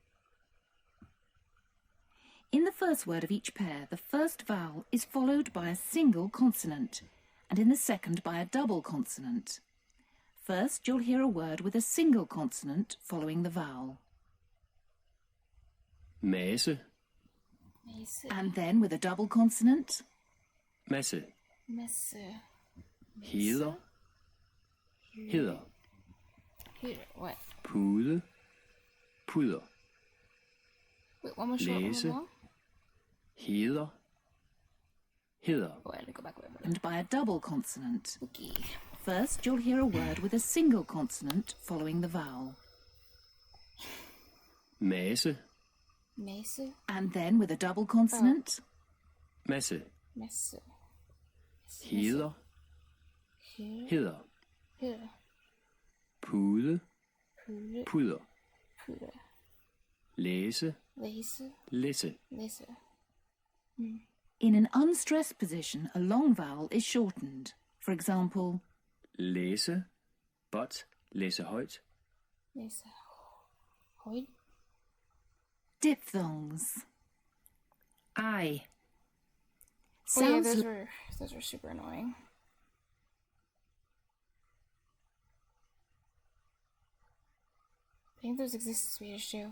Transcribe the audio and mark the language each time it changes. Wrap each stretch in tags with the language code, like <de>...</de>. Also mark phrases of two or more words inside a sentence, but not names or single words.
<en>In the first word of each pair, the first vowel is followed by a single consonant, and in the second by a double consonant. First, you'll hear a word with a single consonant following the vowel.</en> <da>Masse, Masse,</da> <en>And then with a double consonant,</en> <da>masse, Masse, heder, heder,</da> <en>what?</en> <da>pude, puder,</da> <en>Wait, one more short, one</en> <da>Læse.</da> <en>more long?</en> <da>heder, heder,</da> <en>Oh, I had to go back a little bit. and by a double consonant. Okay. First, you'll hear a word with a single consonant following the vowel.</en> <da>masse, Masse,</da> <en>And then with a double consonant,</en> <da>masse, Masse, heder,</da> <en>Here,</en> <da>heder,</da> <en>here,</en> <da>pude, Pude, puder, Pude, læse, Læse, læsse, Læse.</da> <en>in an unstressed position, a long vowel is shortened. For example,</en> <da>læse, but, læse højt, Læse. Højt.</da> <en>diphthongs. I, Oh yeah, Sounds those were super annoying. I think those exist in Swedish too.</en>